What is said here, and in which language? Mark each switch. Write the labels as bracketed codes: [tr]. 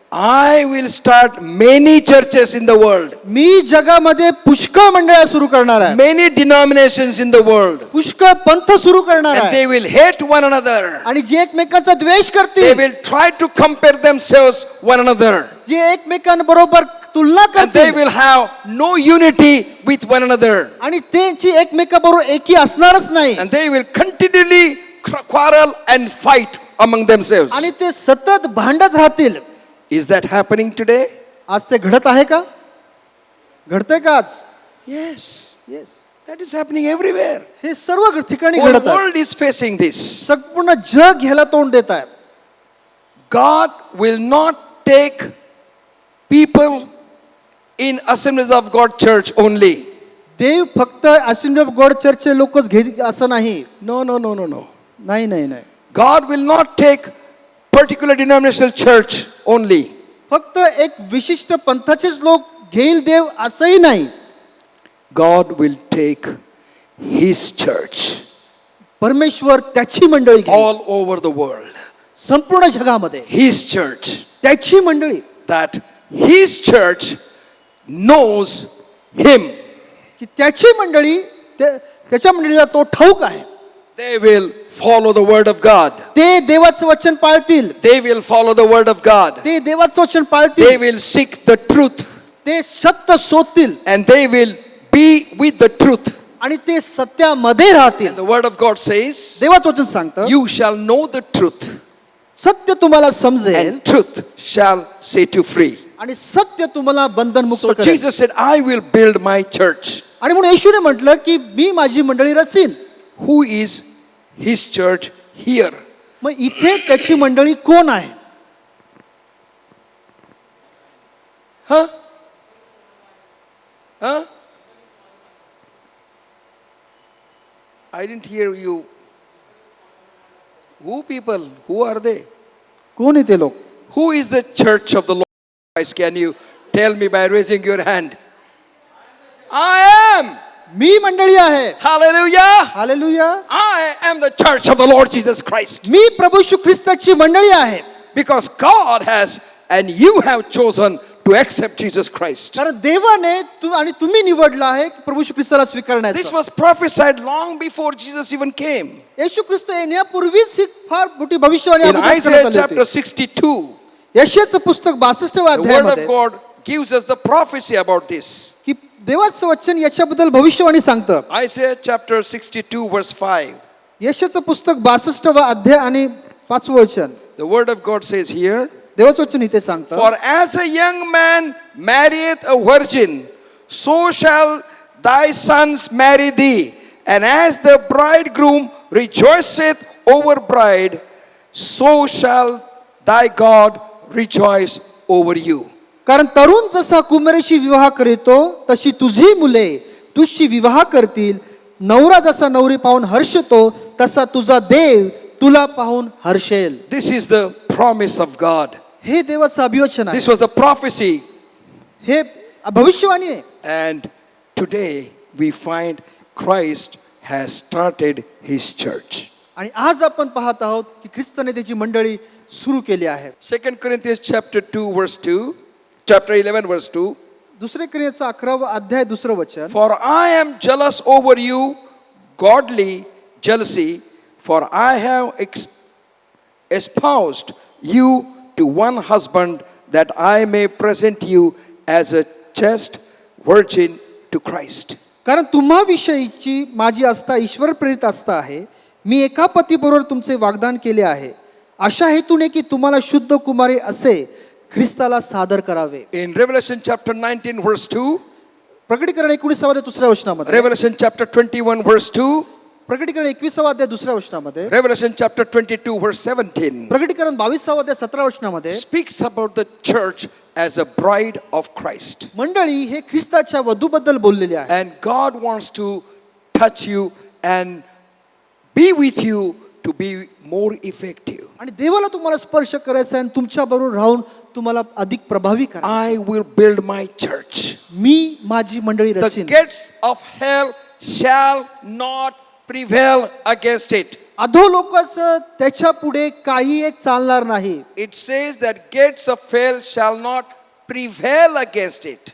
[en] I will start many churches in the world, [mr] मी जगामध्ये पुष्कळ मंडळ्या सुरू करणार आहे, [en] many denominations in the world, [mr] पुष्कळ पंथ सुरू करणार [en] and [mr] आहे. [en] they will hate one another. [mr] आणि जे एकमेकांचा द्वेष [en] They [mr] करतील, [en] will try to compare themselves one another, [mr] जे एकमेकांबरोबर तुलना [en] and they [mr] करतील [en] will have no unity with one another, [mr] आणि त्यांची एकमेकांबरोबर एकी असणारच नाही, [en] and they will continually quarrel and fight among themselves. [mr] आणि ते सतत भांडत राहतील. [en] Is that happening today? [mr] आज ते घडत आहे का? घडतंय का आज? [en] Yes, yes, that is happening everywhere. [mr] हे सर्व ठिकाणी [en] Whole [mr] घडत आहे. [en] world is facing this. [mr] संपूर्ण जग ह्याला तोंड देत आहे. [en] God will not take people in Assemblies of God church only. [mr] देव फक्त असेंब्ली ऑफ गॉड चर्चचे लोकच घेत असं नाही. [en] No, no, no, no, no. [mr] नाही नाही नाही, [en] God will not take particular denominational church only. [mr] फक्त एक विशिष्ट पंथाचेच लोक घेईल देव असंही नाही. [en] God will take His church [mr] परमेश्वर त्याची मंडळी घेईल [en] all over the world. [mr] संपूर्ण जगामध्ये, [en] His church. [mr] त्याची मंडळी, [en] That His church knows Him. [mr] की त्याची मंडळी त्याच्या मंडळीला तो ठाऊक आहे. [en] They will follow the word of God. [mr] ते देवाचं वचन पाळतील, [en] They will follow the word of God. [mr] ते देवाचं वचन [en] They [mr] पाळतील, [en] will seek the truth, [mr] ते सत्य शोधतील [en] and they will be with the truth. [mr] आणि ते सत्यामध्ये राहतील. [en] And the word of God says, [mr] देवाचं वचन सांगतं, [en] you shall know the truth, [mr] सत्य तुम्हाला समजेल [en] and truth shall set you free. [mr] आणि सत्य तुम्हाला बंधन मुक्त [en] So [mr] करेल. [en] Jesus said, I will build my church. [mr] आणि म्हणून येशूने म्हटलं की मी माझी मंडळी Rachin. [en] Who is His church here? [mr] मग इथे त्याची मंडळी कोण आहे? Huh? Huh? [en] I didn't hear you. Who people? Who are they? [mr] कोण आहे ते लोक? [en] Who is the church of the Lord Christ? Can you tell me by raising your hand? I am. [mr] मी मंडळी आहे. [en] Hallelujah. [mr] Hallelujah. [en] I am the church of the Lord Jesus Christ. [mr] मी प्रभू येशू ख्रिस्ताची मंडळी आहे. [en] Because God has, and you have chosen to accept Jesus Christ. [mr] कारण देवाने आणि तुम्ही निवडला आहे प्रभू येशू ख्रिस्ताला [en] This [mr] स्वीकारण्याचं. [en] was prophesied long before Jesus even came. [mr] येशू ख्रिस्त येण्यापूर्वीच ही फार मोठी भविष्यवाणी [en] In [mr] अगोदरच [en] Isaiah [mr] करण्यात आली [en] chapter [mr] होती. [en] 62, [mr] यशाचं पुस्तक 62व्या [en] the word [mr] अध्यायामध्ये [en] of God gives us the prophecy about this. [mr] की देवाचं वचन याच्याबद्दल भविष्यवाणी सांगतं. [en] Isaiah chapter 62 verse 5. [mr] यशाचं पुस्तक 62वा अध्याय आणि 5वं वचन. [en] The word of God says here, [mr] देवाचं वचन इथे सांगतं, [en] For as a young man marrieth a virgin, so shall thy sons marry thee. And as the bridegroom rejoiceth over bride, so shall thy God rejoice over you. [mr] कारण तरुण जसा कुमारीशी विवाह करीतो तशी तुझी मुले तुझशी विवाह करतील. नवरा जसा नवरी पाहून हर्षतो तसा तुझा देव तुला पाहून हर्षेल. [en] This is the promise of God. [mr] हे देवाचं अभिवचन आहे, [en] This was a prophecy. [mr] हे भविष्यवाणी आहे. [en] And today we find Christ has started his church. [mr] आणि आज आपण पाहत आहोत की ख्रिस्ताने त्याची मंडळी सुरू केली आहे. [en] 2 Corinthians chapter 2 verse 2, chapter 11 verse 2. [mr] दुसरे क्रियेचा 11वा अध्याय 2रं वचन. [en] For I am jealous over you, godly jealousy, for I have espoused you to one husband, that I may present you as a chaste virgin to Christ. [mr] कारण तुम्हाविषयीची माझी आस्था ईश्वर प्रेरित आस्था आहे. मी एका पतीबरोबर तुमचे वाग्दान केले आहे, अशा हेतूने की तुम्हाला शुद्ध कुमारी असे ख्रिस्ताला सादर करावे. [en] In Revelation chapter 19 verse 2, [mr] प्रकटीकरण 19वा अध्याय 2ऱ्या वचनामध्ये, [en] Revelation chapter 21 verse 2, [mr] प्रकटीकरण 21वा अध्याय 2ऱ्या वचनामध्ये, [en] Revelation chapter 22 verse 17 [mr] प्रकटीकरण 22वा अध्याय 17 वचनामध्ये [en] speaks about the church as a bride of Christ. [mr] मंडळी हे ख्रिस्ताच्या वधूबद्दल बोललेले आहे. [en] And God wants to touch you and be with you to be more effective. [mr] आणि देवाला तुम्हाला स्पर्श करायचा आहे आणि तुमच्या बरोबर राहून तुम्हाला अधिक प्रभावी करा. [en] I will build my church. [mr] मी माझी मंडळी [en] The [mr] Rachin. [en] gates of hell shall not prevail against it. [mr] अधोलोकाचं त्याच्या पुढे काही एक चालणार नाही. [en] It says that gates of hell shall not prevail against it.